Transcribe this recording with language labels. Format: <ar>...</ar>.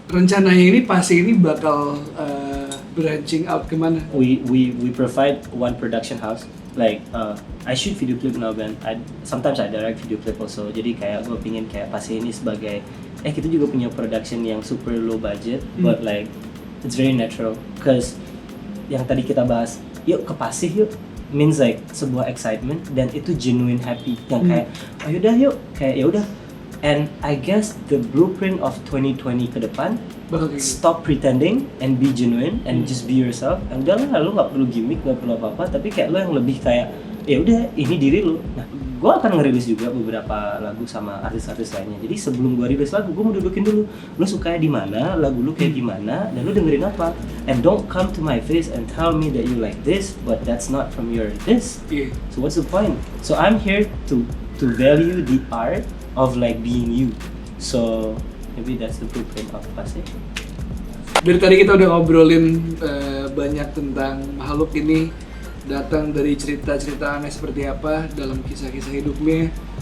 <id>Rencananya ini Pasi ini bakal branching out kemana?</id> <en>We provide one production house. Like I shoot video clip now man. Sometimes I direct video clip also.</en> <id>Jadi kayak gue pingin kayak Pasi ini sebagai kita juga punya production yang super low budget,</id> <en>but like it's very natural.</en> <id>Cause yang tadi kita bahas, yuk ke Pasi yuk, means like sebuah excitement dan itu genuine happy. Yang kayak ayo dah yuk, kayak ya udah.</id> <en>And I guess the blueprint of 2020</en> <id>ke depan,</id> <en>stop pretending and be genuine and just be yourself.</en> <id>And udahlah, lu nggak perlu gimmick, nggak perlu apa-apa, tapi kayak lu yang lebih kayak ya udah ini diri lu. Nah, gue akan ngerilis juga beberapa lagu sama artis-artis lainnya. Jadi sebelum gue rilis lagu, gue mau dudukin dulu, lu sukanya di mana, lagu lu kayak gimana, dan lu dengerin apa.</id> <en>And don't come to my face and tell me that you like this, but that's not from your this. So what's the point? So I'm here to value the art of like being you. So maybe that's the blueprint of Pasi.</en> <id>Dari tadi kita udah ngobrolin banyak tentang makhluk ini datang dari cerita-cerita aneh seperti apa dalam kisah-kisah hidupnya.</id>